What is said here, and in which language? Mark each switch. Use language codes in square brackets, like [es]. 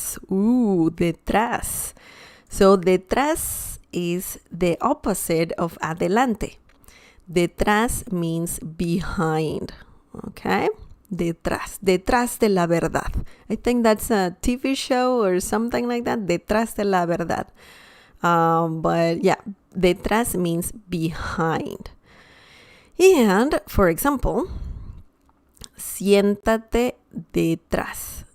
[en] Ooh, detrás. So detrás is the opposite of adelante. Detrás means behind. Okay? [es] Detrás, detrás de la verdad. [en] I think that's a TV show or something like that. [es] Detrás de la verdad. [en] But yeah, detrás means behind. And for example, [es] siéntate detrás.